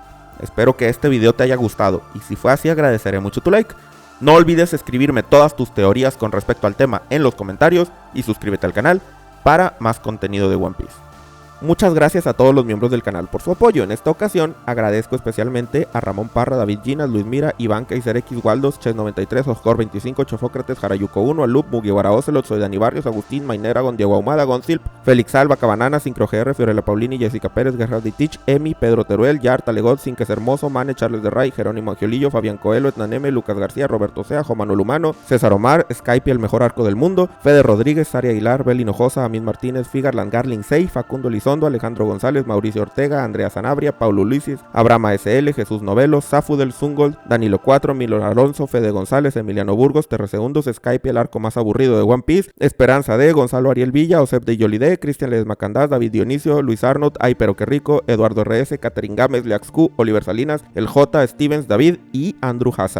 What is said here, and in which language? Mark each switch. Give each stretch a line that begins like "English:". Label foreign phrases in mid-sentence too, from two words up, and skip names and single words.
Spanish: Espero que este video te haya gustado y si fue así agradeceré mucho tu like. No olvides escribirme todas tus teorías con respecto al tema en los comentarios y suscríbete al canal para más contenido de One Piece. Muchas gracias a todos los miembros del canal por su apoyo. En esta ocasión agradezco especialmente a Ramón Parra, David Ginas, Luis Mira, Iván Kaiser X, Waldos, Ches93, Oscor 25, Chofócrates, Jarayuco 1, Alup, Mugiwara Ocelot, Soy Dani Barrios, Agustín, Maineragon, Diego Ahumada, Gonzilp, Félix Alba, Cabanana, Sincro GR, Fiorella Paulini, Jessica Pérez, Gerard Ditich, Emi, Pedro Teruel, Yar, Talegot, Sinques Hermoso, Mane, Charles de Ray, Jerónimo Angiolillo, Fabián Coelho, Etnaneme, Lucas García, Roberto Sea, Juan Manuel Humano, César Omar, Skype, el mejor arco del mundo, Fede Rodríguez, Saria Aguilar, Bel Hinojosa, Amin Martínez, Figarland Garling 6, Facundo Elizondo, Alejandro González, Mauricio Ortega, Andrea Sanabria, Paulo Ulises, Abraham SL, Jesús Novelo, Zafudel Zungold, Danilo 4, Milo Alonso, Fede González, Emiliano Burgos, Terre Segundos, Skype, el arco más aburrido de One Piece, Esperanza D, Gonzalo Ariel Villa, Osep de Yolide, Cristian Ledesma Candás, David Dionisio, Luis Arnold, Ay pero qué rico, Eduardo RS, Catherine Gámez, Leax Q, Oliver Salinas, El J, Stevens, David y Andrew Haza.